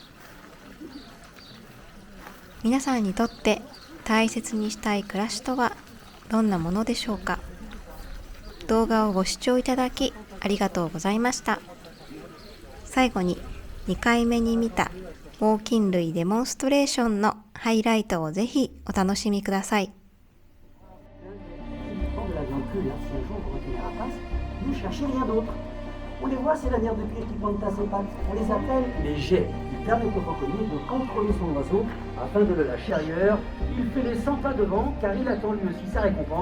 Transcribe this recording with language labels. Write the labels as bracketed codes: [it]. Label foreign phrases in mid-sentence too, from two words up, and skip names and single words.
[ja] 皆さんにとって大切にしたい暮らしとはどんなものでしょうか。動画をご視聴いただきありがとうございました。最後に2回目に見た猛禽類デモンストレーションのハイライトをぜひお楽しみください。 [fr] Ne cherchez rien d'autre. On les voit, ces lanières de cuir qui pointent à ses pattes. On les appelle les jets. Ils permettent au fauconnier de contrôler son oiseau afin de le lâcher ailleurs. Il fait les 100 pas devant car il attend lui aussi sa récompense.